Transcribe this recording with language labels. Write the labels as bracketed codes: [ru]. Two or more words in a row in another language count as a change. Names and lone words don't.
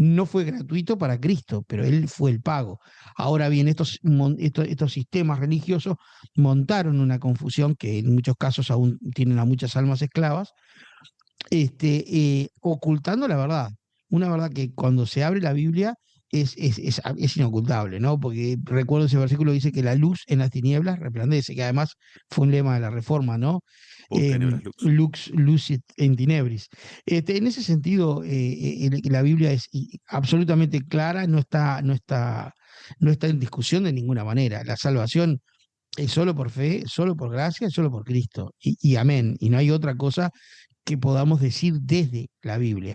[es] no fue gratuito para Cristo, pero Él fue el pago. Ahora bien, estos sistemas religiosos montaron una confusión que en muchos casos aún tienen a muchas almas esclavas, ocultando la verdad. Una verdad que cuando se abre la Biblia es inocultable, ¿no? Porque recuerdo ese versículo dice que la luz en las tinieblas resplandece, que además fue un lema de la Reforma, ¿no? [la] Post tenebras luz. Lux lucit in tenebris. [es] En ese sentido, la Biblia es absolutamente clara, no está en discusión de ninguna manera. La salvación es solo por fe, solo por gracia, solo por Cristo. Y amén. Y no hay otra cosa que podamos decir desde la Biblia.